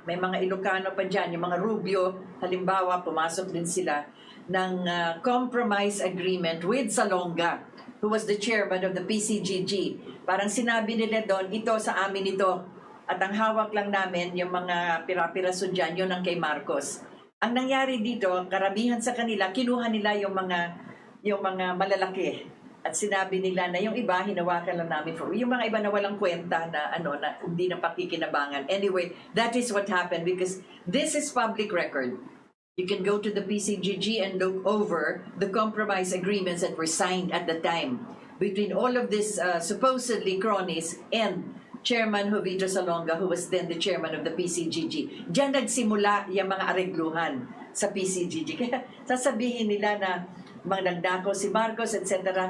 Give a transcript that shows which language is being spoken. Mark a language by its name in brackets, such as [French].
[Filipino] May mga Ilocano pa dyan, yung mga Rubio, halimbawa, pumasok din sila ng [English] compromise agreement with Salonga, who was the chairman of the PCGG. [Filipino] Parang sinabi nila doon, ito sa amin ito. At ang hawak lang namin, yung mga pira-piraso dyan, yun ang kay Marcos. Ang nangyari dito, karamihan sa kanila, kinuha nila yung mga malalaki. At sinabi nila na yung iba, hinawakan lang namin for, yung mga iba na walang kwenta na, na hindi na pakikinabangan. [English] Anyway, that is what happened because this is public record. You can go to the PCGG and look over the compromise agreements that were signed at the time between all of these supposedly cronies and Chairman Jovito Salonga, who was then the chairman of the PCGG. [Filipino] Diyan nagsimula yung mga aregluhan sa PCGG. Kaya sasabihin nila na mga nagdako si Marcos, etc.